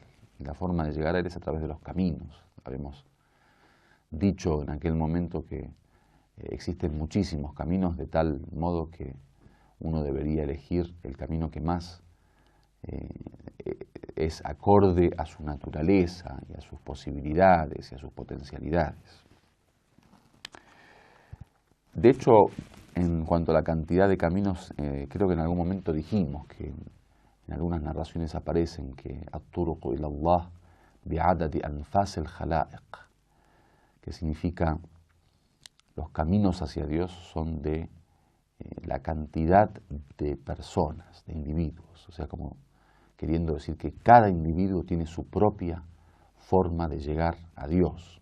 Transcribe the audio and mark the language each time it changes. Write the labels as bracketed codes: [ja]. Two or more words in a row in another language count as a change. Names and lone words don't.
[es] Y la forma de llegar a Él es a través de los caminos. Habíamos dicho en aquel momento que existen muchísimos caminos, de tal modo que uno debería elegir el camino que más es acorde a su naturaleza y a sus posibilidades y a sus potencialidades. De hecho, en cuanto a la cantidad de caminos, creo que en algún momento dijimos que en algunas narraciones aparecen que [ar] الطرق إلى الله بعدد أنفاس الخلائق, [es] que significa los caminos hacia Dios son de la cantidad de personas, de individuos, o sea, como queriendo decir que cada individuo tiene su propia forma de llegar a Dios.